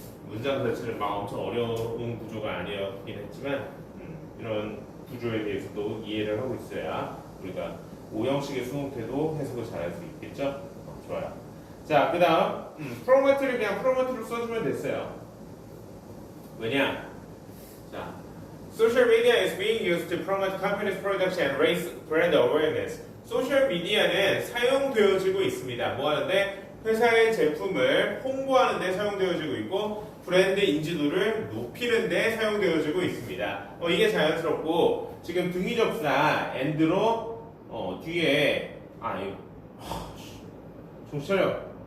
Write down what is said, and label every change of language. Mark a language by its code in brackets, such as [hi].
[ko] 문장 자체는 막 엄청 어려운 구조가 아니었긴 했지만 이런 구조에 대해서도 이해를 하고 있어야 우리가 오형식의 수동태도 해석을 잘할 수 있겠죠? 좋아요. 자, 그 다음 프로모트를 그냥 프로모트로 써주면 됐어요. 왜냐? [en] 자, Social media is being used to promote company's production and raise brand awareness. [ko] 소셜 미디어는 사용되어지고 있습니다. 뭐 하는데? 회사의 제품을 홍보하는 데 사용되어지고 있고 브랜드 인지도를 높이는 데 사용되어지고 있습니다. 이게 자연스럽고 지금 등위접사 and로 뒤에 정신 차려.